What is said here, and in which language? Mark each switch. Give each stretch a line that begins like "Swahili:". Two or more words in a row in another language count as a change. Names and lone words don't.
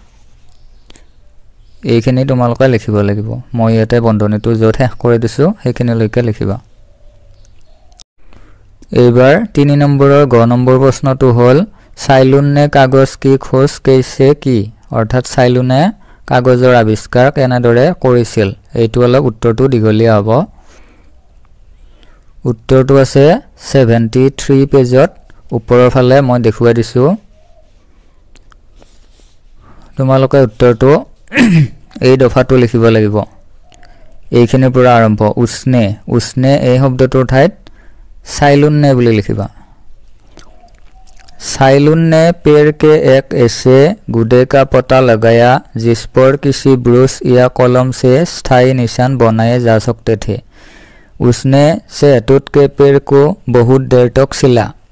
Assamese: এইখিনি তোমালোকে লিখিব লাগিব মই ইয়াতে বন্ধনীটো য'ত শেষ কৰি দিছো সেইখিনিলৈকে লিখিবা এইবাৰ 3 নম্বৰৰ গ নম্বৰ প্ৰশ্নটো হ'ল
Hindi: साइलुन ने कागज की खोज कैसे की
Assamese: অৰ্থাৎ সাইলুনে কাগজৰ আৱিষ্কাৰ কেনেদৰে কৰিছিল এইটো অলপ উত্তৰটো দীঘলীয়া হ'ব উত্তৰটো আছে 73 পেজত ওপৰৰ ফালে মই দেখুৱাই দিছো তোমালোকে উত্তৰটো এই দফাটো লিখিব লাগিব এইখিনিৰ পৰা আৰম্ভ উষ্ণে এই শব্দটোৰ ঠাইত সাইলুন ने বুলি লিখিবা
Hindi: साइलुन ने पेड़ के एक ऐसे गुदे का पता लगाया जिस पर किसी ब्रश या कलम से स्थायी निशान बनाए जा सकते थे उसने शहतूत के पेड़ को बहुत देर तक सिला